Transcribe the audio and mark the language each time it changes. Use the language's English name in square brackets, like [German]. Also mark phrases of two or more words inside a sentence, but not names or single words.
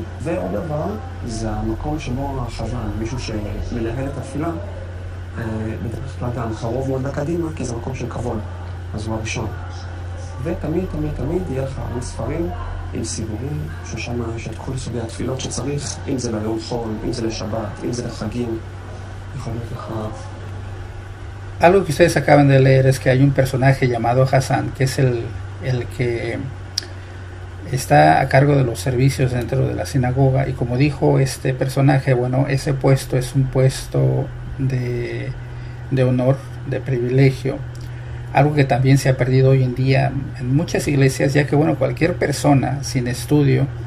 [Hebrew] ועוד דבר, זה המקום שבו החזן, מישהו שמנהל את התפילה, בדרך כלל גם קרוב מאוד לקדימה, כי זה מקום של כבוד, אז הוא הראשון. ותמיד, תמיד, תמיד יהיה לך הרבה ספרים עם סיבורים, ששם יש את כל סוגי התפילות שצריך, אם זה ליום חול, אם זה לשבת, אם זה לחגים, יכול להיות לך... [Spanish] Algo que ustedes acaban de leer es que hay un personaje llamado Hassan, que es el que está a cargo de los servicios dentro de la sinagoga, y como dijo este personaje, bueno, ese puesto es un puesto de honor, de privilegio, algo que también se ha perdido hoy en día en muchas iglesias, ya que bueno, cualquier persona sin estudio,